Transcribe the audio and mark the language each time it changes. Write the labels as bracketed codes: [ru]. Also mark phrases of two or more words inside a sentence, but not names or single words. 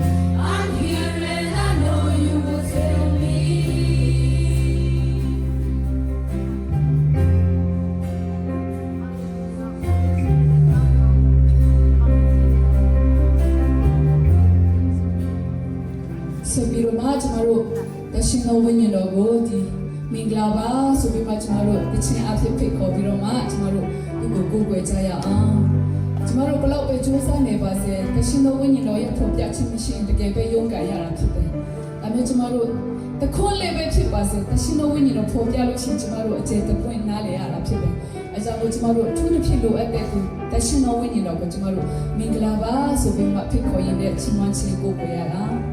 [en] I'm here and I know you will feel me. [my] So ပြီးတော့မှကျွန်တော်တို့တရှင်တော်ဝိညာဉ်တော်ကိုဒီမင်္ဂလာပါဆိုပြီးမှကျွန်တော်တို့တခြင်းအဖြစ်ဖိတ်ခေါ်ပြီးတော့မှကျွန်တော် တို့ဒီကိုကိုယ်ွယ်ကြရအောင်ကျွန်တော်တို့ဘလောက်ပဲကြိုးစားနေပါစေတရှင်တော်ဝိညာဉ်တော်ရဲ့ဖော်ပြခြင်းမရှိရင်တကယ်ပဲရုန်းကန်ရတာဖြစ်တယ်။ဒါမျိုးကျွန်တော်တို့တခွန်းလေးပဲဖြစ်ပါစေတရှင်တော်ဝိညာဉ်တော်ဖော်ပြလို့ရှိရင်ကျွန်တော်တို့အခြေတပွင့်နားလေရတာဖြစ်တယ်။အဲကြောင့်ကျွန်တော်တို့အထူးတစ်ဖြစ်လိုအပ်တဲ့သူတရှင်တော်ဝိညာဉ်တော်ကိုကျွန်တော်တို့မင်္ဂလာပါဆိုပြီးမှဖိတ်ခေါ်ရတဲ့ချီးမွမ်းခြင်းကိုကိုယ်ရတာ